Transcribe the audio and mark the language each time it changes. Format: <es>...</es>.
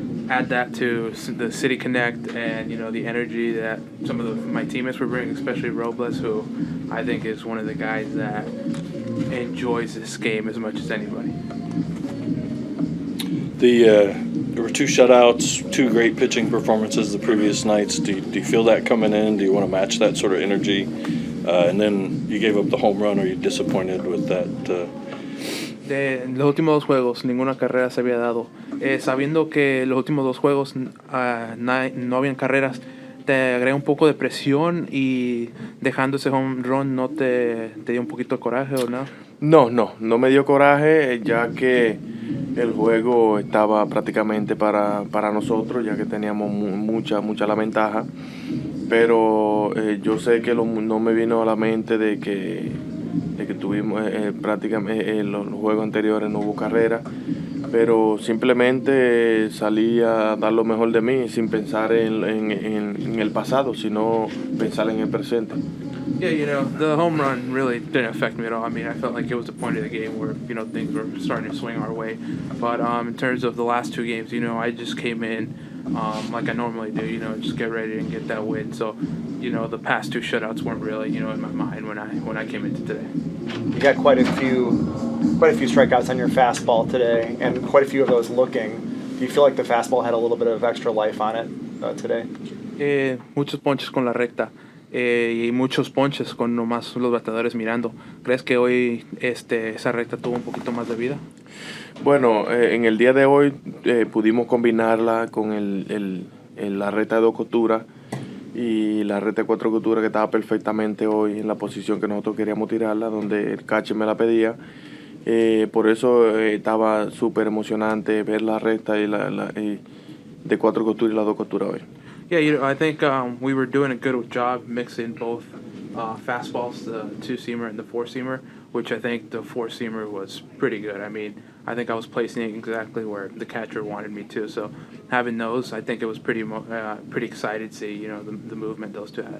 <en>Add that to the City Connect and the energy that some of my teammates were bringing, especially Robles, who I think is one of the guys that enjoys this game as much as anybody. There were 2 shutouts, 2 great pitching performances the previous nights. Do you feel that coming in? Do you want to match that sort of energy? And then you gave up the home run. Are you disappointed with that?</en> <es>De los últimos 2 juegos, ninguna carrera se había dado. Sabiendo que los últimos 2 juegos no habían carreras, ¿te agrega un poco de presión y dejando ese home run no te dio un poquito de coraje o no? No me dio coraje, ya que el juego estaba prácticamente para nosotros, ya que teníamos mucha la ventaja. Pero yo sé que no me vino a la mente de que tuvimos prácticamente en los juegos anteriores no hubo carrera, pero simplemente salí a dar lo mejor de mí sin pensar en el pasado, sino pensar en el presente.</es> <en>Yeah, you know, the home run really didn't affect me at all. I mean, I felt like it was the point of the game where, you know, things were starting to swing our way. But in terms of the last two games, you know, I just came in like I normally do, you know, just get ready and get that win. So, you know, the past two shutouts weren't really, you know, in my mind when I came into today. You got quite a few strikeouts on your fastball today, and quite a few of those looking. Do you feel like the fastball had a little bit of extra life on it today?</en> <es>Muchos ponches con la recta. Y muchos ponches con nomás los bateadores mirando. ¿Crees que hoy esa recta tuvo un poquito más de vida? Bueno, en el día de hoy pudimos combinarla con la recta de 2 costuras y la recta de 4 costuras que estaba perfectamente hoy en la posición que nosotros queríamos tirarla, donde el catcher me la pedía. Por eso estaba súper emocionante ver la recta de 4 costuras y las 2 costuras hoy.</es> <en>Yeah, you know, I think we were doing a good job mixing both fastballs, the 2-seamer and the 4-seamer, which I think the 4-seamer was pretty good. I mean, I think I was placing it exactly where the catcher wanted me to. So having those, I think it was pretty excited to see, you know, the movement those two had.</en>